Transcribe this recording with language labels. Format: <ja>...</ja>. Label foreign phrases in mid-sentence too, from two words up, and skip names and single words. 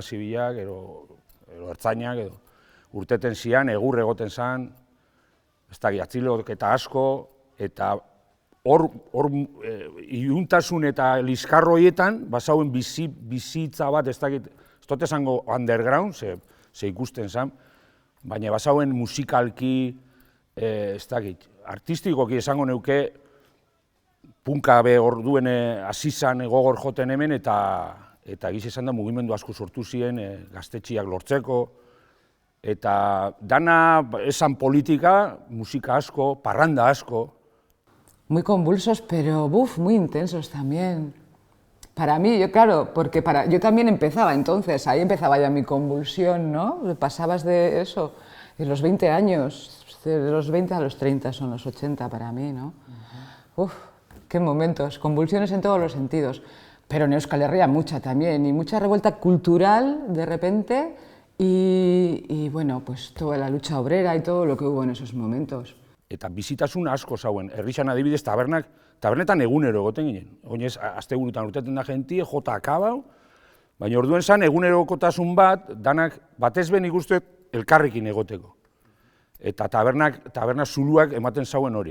<eu>Zibilak, gero ertzainak, urteten zian, egur egoten zan, ez da, atzilok eta asko, eta hor iluntasun eta liskarro horietan, basauen bizitza bat, ez dut esango underground, ze ikusten zan, baina basauen musikalki, ez dakit, artistikoki esango neuke, punka be orduen hasi zan gogor joten hemen, eta egiz esan da mugimendu asko sortu ziren gaztetxiak lortzeko, eta dana esan politika, musika asko, parranda asko.</eu> <es>Muy convulsos, pero muy intensos también. Para mí, claro, porque yo también empezaba entonces, ahí empezaba ya mi convulsión, ¿no? Pasabas de eso, de los 20 años, de los 20 a los 30 son los 80 para mí, ¿no? Qué momentos, convulsiones en todos los sentidos. Pero en Euskal Herria mucha también, y mucha revuelta cultural de repente, y bueno, pues toda la lucha obrera y todo lo que hubo en esos momentos.</es> <eu>Eta bizitasun asko zauen, herrixan adibidez tabernetan egunero egoten ginen. Oinez, asteburutan urteten da jentie, jota akabau, Baina orduen zan egunerokotasun bat, danak batez ben ikusten elkarrekin egoteko. Eta taberna zuluak ematen zauen hori.</eu>